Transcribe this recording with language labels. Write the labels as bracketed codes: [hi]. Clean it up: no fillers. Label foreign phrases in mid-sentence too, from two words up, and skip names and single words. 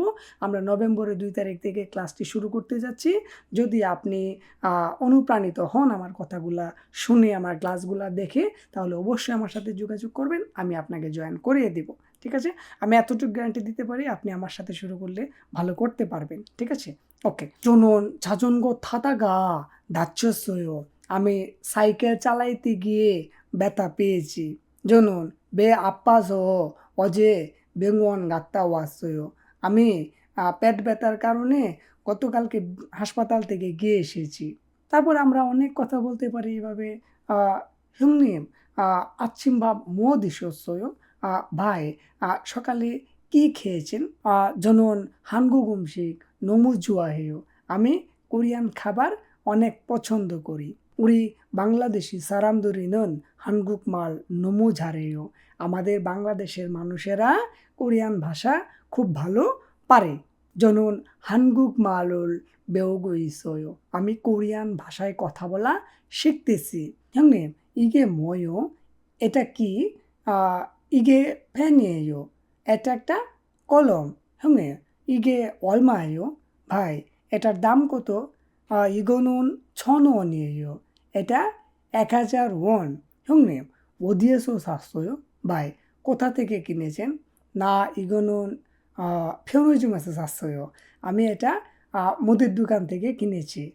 [bn] আমরা নভেম্বরের ২ তারিখ থেকে ক্লাসটি শুরু করতে যাচ্ছি। যদি আপনি অনুপ্রাণিত হন আমার কথাগুলা শুনে আমার ক্লাসগুলা দেখে তাহলে অবশ্যই আমার সাথে যোগাযোগ করবেন, আমি আপনাকে জয়েন করিয়ে দিব। ঠিক আছে? আমি এতটুকু গ্যারান্টি দিতে পারি আপনি আমার সাথে শুরু করলে ভালো করতে পারবেন। ঠিক আছে? ওকে। [ko] 저는 자전거 타다가 다쳤어요. [bn] আমি সাইকেল চালাইতে গিয়ে ব্যথা পেয়েছি। [ko] 저는 배 아파서 어제 병원 갔다 왔어요. [bn] আমি পেট ব্যথার কারণে গতকালকে হাসপাতাল থেকে গিয়ে এসেছি। তারপর আমরা অনেক কথা বলতে পারি এভাবে [ko] 형님, 아침밥 뭐 드셨어요? [bn] ভাই, সকালে কি খেয়েছেন? [ko] 저는 한국 음식 너무 좋아해요. [bn] আমি কোরিয়ান খাবার অনেক পছন্দ করি। [ko] 우리 বাংলাদেশি 사람들이는 한국말 너무 잘해요. [bn] আমাদের বাংলাদেশের মানুষেরা কোরিয়ান ভাষা খুব ভালো পারে। [ko] 저는 한국말을 배우고 있어요. [bn] আমি কোরিয়ান ভাষায় কথা বলা শিখতেছি। [ko] 형님, 이게 뭐요? [bn] এটা কি? [ko] 이게 펜이에요. [bn] এটা একটা কলম। [ko] 형님, 이게 얼마예요? [bn] ভাই, এটার দাম কত? [ko] 이거는 1,000원이에요. এটা 1000 won. 형님, 어디에서 샀어요? [bn] ভাই, কোথা থেকে কিনেছেন? না, [ko] 이거는 편의점에서 샀어요. [bn] আমি এটা মুদির দোকান থেকে কিনেছি।